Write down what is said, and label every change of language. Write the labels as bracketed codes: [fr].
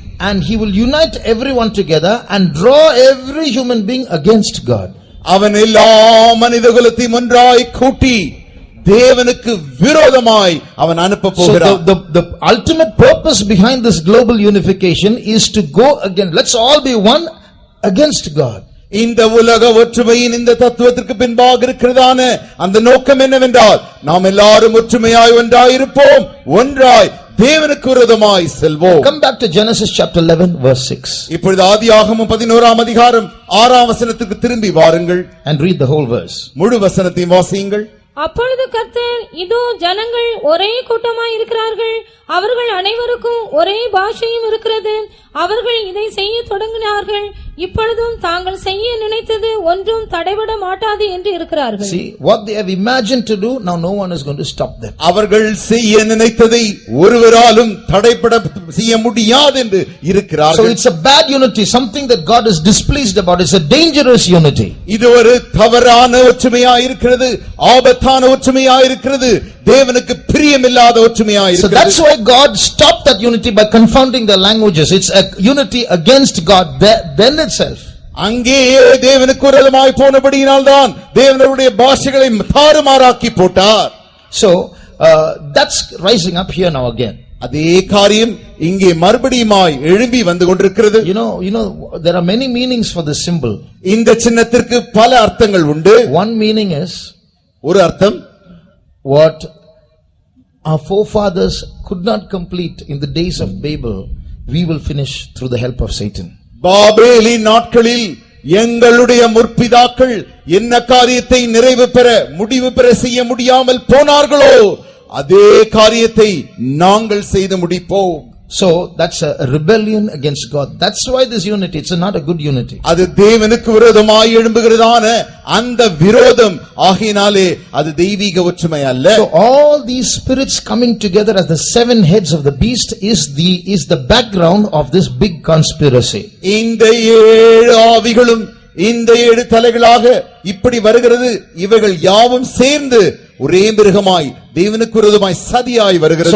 [en] and he will unite everyone together and draw every human being against God. [ta] அவன் எல்லா மனிதகுலத்தையும் ஒன்றாய் கூட்டி தேவனுக்கு விரோதமாய் அவன் அனுப்ப போகிறான். [en] So the ultimate purpose behind this global unification is to go again. Let's all be one against God. [ta] இந்த உலக ஒற்றுமையின் இந்த தத்துவத்திற்கு பின்பாக இருக்கிறதான அந்த நோக்கம் என்னவென்றால் நாம் எல்லாரும் ஒற்றுமையாய் ஒன்றாயிருப்போம், ஒன்றாய் தேவனுக்கு விரோதமாய் செல்வோம். [en] Come back to Genesis chapter 11 verse 6. [ta] இப்பொழுது ஆதியாகமம் 11ஆம் அதிகாரம் 6ஆம் வசனத்துக்கு திரும்பி வாருங்கள். [en] And read the whole verse. [ta] முழு வசனத்தையும் வாசியுங்கள். அப்பொழுது கர்த்தர், இதோ ஜனங்கள் ஒரே கூட்டமாய் இருக்கிறார்கள், அவர்கள் அனைவருக்கும் ஒரே பாஷையும் இருக்கிறது, அவர்கள் இதை செய்ய தொடங்கினார்கள், இப்பொழுதும் தாங்கள் செய்ய நினைத்தது ஒன்றும் தடைபட மாட்டாது என்று இருக்கிறார்கள். [en] See what they have imagined to do, now no one is going to stop them. [ta] அவர்கள் செய்ய நினைத்ததை ஒருவராலும் தடைபட செய்ய முடியாது என்று இருக்கிறார்கள். [en] So it's a bad unity, something that God is displeased about. It's a dangerous unity. [ta] இது ஒரு தவறான ஒற்றுமையாய் இருக்கிறது, ஆபத்தான ஒற்றுமையாய் இருக்கிறது, தேவனுக்கு பிரியமில்லாத ஒற்றுமையாய் இருக்கிறது. [en] So that's why God stopped that unity by confounding the languages. It's a unity against God then itself. [ta] அங்கே தேவனுக்கு விரோதமாய் போனபடியினால் தான் தேவனுடைய பாஷைகளை தாறுமாறாக்கி போட்டார். [en] So that's rising up here now again. [ta] அதே காரியம் இங்கே மறுபடியுமாய் எழும்பி வந்து கொண்டிருக்கிறது. [en] You know there are many meanings for this symbol. [ta] இந்த சின்னத்திற்கு பல அர்த்தங்கள் உண்டு. [en] One meaning is, [ta] ஒரு அர்த்தம், [en] what our forefathers could not complete in the days of Babel, we will finish through the help of Satan. [ta] பாபேலின் நாட்களில் எங்களுடைய முற்பிதாக்கள் என்ன காரியத்தை நிறைவு பெற முடிவு பெற செய்ய முடியாமல் போனார்களோ அதே காரியத்தை நாங்கள் செய்து முடிப்போம். [en] So that's a rebellion against God. That's why this unity, it's not a good unity. [ta] அது தேவனுக்கு விரோதமாய் எழும்புகிறதான அந்த விரோதம் ஆகினாலே அது தெய்வீக ஒற்றுமை அல்ல. [en] So all these spirits coming together as the seven heads of the beast is the background of this big conspiracy. [ta] இந்த ஏழு ஆவிகளும் இந்த ஏழு தலைகளாக இப்படி வருகிறது. இவைகள் யாவும் சேர்ந்து ஒரே மிருகமாய் தேவனுக்கு விரோதமாய் சதியாய் வருகிறது.